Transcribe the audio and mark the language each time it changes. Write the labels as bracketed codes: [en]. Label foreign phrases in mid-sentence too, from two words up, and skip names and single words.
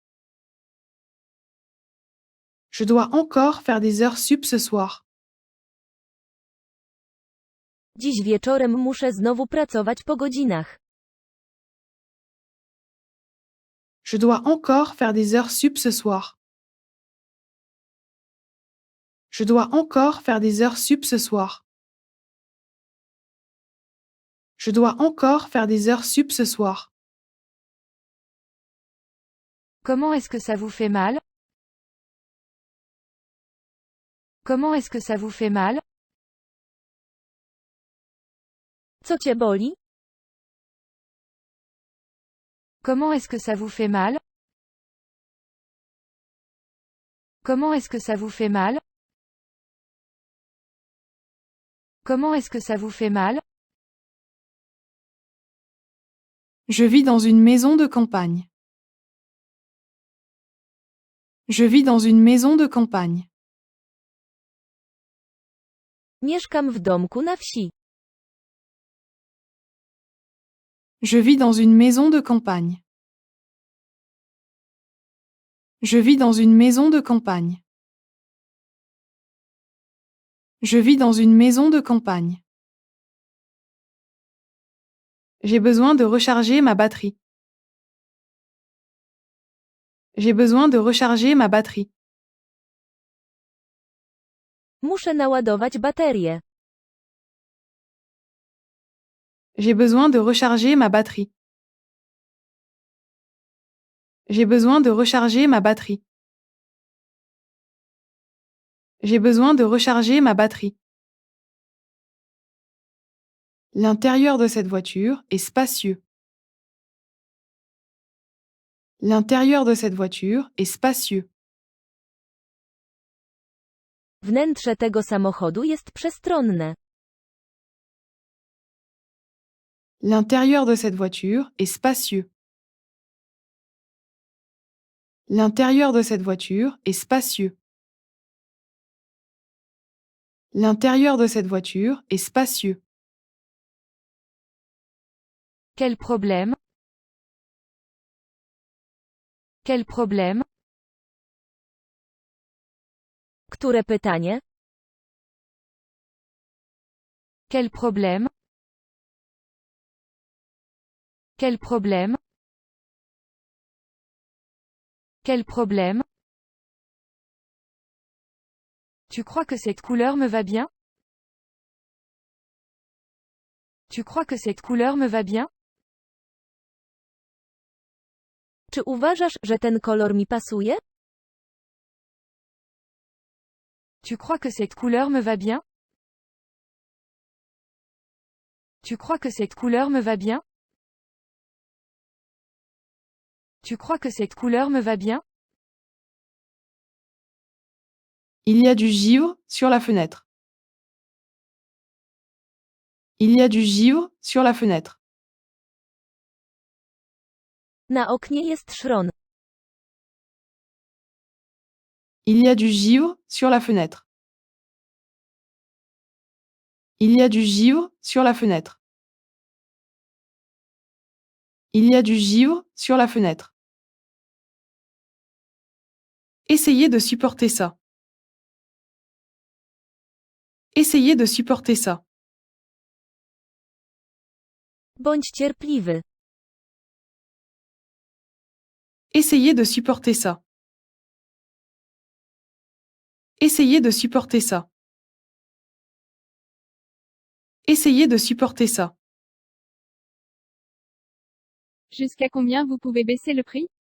[fr] Je dois encore faire des heures sup ce soir. [pl] Dziś wieczorem muszę znowu pracować po godzinach. [fr] Je dois encore faire des heures sup ce soir. Je dois encore faire des heures sup ce soir. Je dois encore faire des heures sup ce soir. Comment est-ce que ça vous fait mal? Comment est-ce que ça vous fait mal? [pl] Co cię boli? [fr] Comment est-ce que ça vous fait mal? Comment est-ce que ça vous fait mal? Comment est-ce que ça vous fait mal? Je vis dans une maison de campagne. Je vis dans une maison de campagne. [pl] Mieszkam w domku na wsi. [fr] Je vis dans une maison de campagne. Je vis dans une maison de campagne. Je vis dans une maison de campagne. J'ai besoin de recharger ma batterie. J'ai besoin de recharger ma batterie. [pl] Muszę naładować baterię. [fr] J'ai besoin de recharger ma batterie. J'ai besoin de recharger ma batterie. J'ai besoin de recharger ma batterie. L'intérieur de cette voiture est spacieux. L'intérieur de cette voiture est spacieux. [pl] Wnętrze tego samochodu jest przestronne. [fr] L'intérieur de cette voiture est spacieux. L'intérieur de cette voiture est spacieux. L'intérieur de cette voiture est spacieux. Quel problème? Quel problème? [pl] Które pytanie? [fr] Quel problème? Quel problème? Quel problème? Tu crois que cette couleur me va bien? Tu crois que cette couleur me va bien? [pl] Czy uważasz, że ten kolor mi pasuje? [fr] Tu crois que cette couleur me va bien? Tu crois que cette couleur me va bien? Tu crois que cette couleur me va bien? Il y a du givre sur la fenêtre. Il y a du givre sur la fenêtre. [pl] Na oknie jest szron. [fr] Il y a du givre sur la fenêtre. Il y a du givre sur la fenêtre. Il y a du givre sur la fenêtre. Essayez de supporter ça. Essayez de supporter ça. [pl] Bądź cierpliwy. [fr] Essayez de supporter ça. Essayez de supporter ça. Essayez de supporter ça. Jusqu'à combien vous pouvez baisser le prix?